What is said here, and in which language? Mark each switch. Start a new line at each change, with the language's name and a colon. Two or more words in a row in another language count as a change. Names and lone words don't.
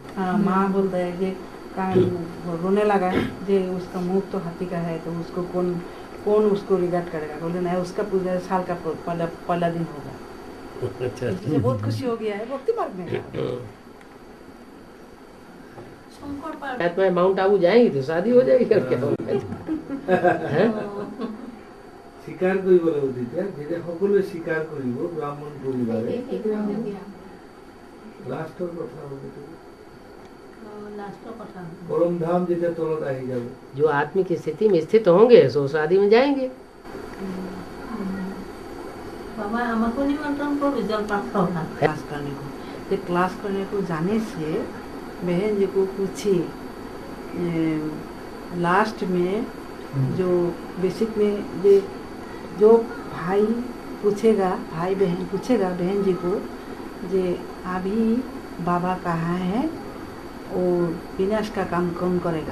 Hindi: हाँ, माँ बोलता है कि रोने लगा जे उसका मुंह तो हाथी का है, तो उसको कौन उसको रिगार्ड करेगा। बोले नहीं, उसका पूजा साल का पहला दिन होगा। अच्छा इससे बहुत खुशी हो गया है भक्ति मार्ग में। मैं माउंट आबू जाएंगी तो शादी हो जाएगी और क्या होगा। हैं?
Assamese: স্বীকাৰ কৰিব লাগিব তেতিয়া যেতিয়া সকলোৱে স্বীকাৰ কৰিব ব্ৰাহ্মণ পৰিবাৰে লাষ্টৰ কথা হ'ব
Hindi: परम धाम
Assamese: যেতিয়া তলত আহি যাব।
Hindi: जो आत्मिक स्थिति में स्थित होंगे सो शादी में जाएंगे। बाबा हमको निमंत्रण को रिजल्ट प्राप्त होगा क्लास करने को। तो क्लास करने को जाने से बहन जी को पूछी लास्ट में जो बेसिक में जो भाई बहन पूछेगा बहन जी को जे अभी बाबा कहाँ है और विनाश का काम कौन करेगा।